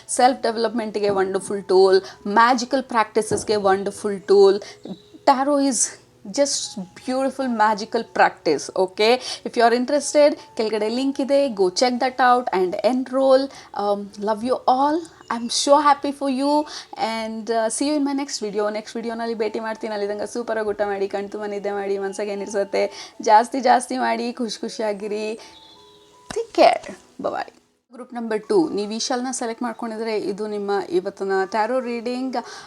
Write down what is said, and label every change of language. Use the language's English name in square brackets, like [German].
[English] Self ಡೆವಲಪ್ಮೆಂಟಿಗೆ wonderful tool, magical ಪ್ರಾಕ್ಟೀಸಸ್ಗೆ wonderful tool. Tarot is just beautiful magical practice. Okay, if you are interested, [Kannada] ಕೆಳಗಡೆ link ಇದೆ, [English] go check that out and enroll. Love you all. I'm so happy for you and see you in my next video. [Kannada] Next ವಿಡಿಯೋನಲ್ಲಿ ಭೇಟಿ ಮಾಡ್ತೀನಿ. ಅಲ್ಲಿದ್ದಂಗೆ ಸೂಪರಾಗಿ ಊಟ ಮಾಡಿ, ಕಣ್ತುಂಬ ನಿದ್ದೆ ಮಾಡಿ, ಮನಸ್ಸಿಗೆ ಏನಿರ್ಸುತ್ತೆ ಜಾಸ್ತಿ ಮಾಡಿ, ಖುಷಿಯಾಗಿರಿ. [English] Take care, bye. [Kannada] ಗ್ರೂಪ್ ನಂಬರ್ 2, ನೀವು ಈ ಶಾಲ್ನ ಸೆಲೆಕ್ಟ್ ಮಾಡ್ಕೊಂಡಿದ್ರೆ ಇದು ನಿಮ್ಮ ಇವತ್ತಿನ ಟ್ಯಾರೋ ರೀಡಿಂಗ್.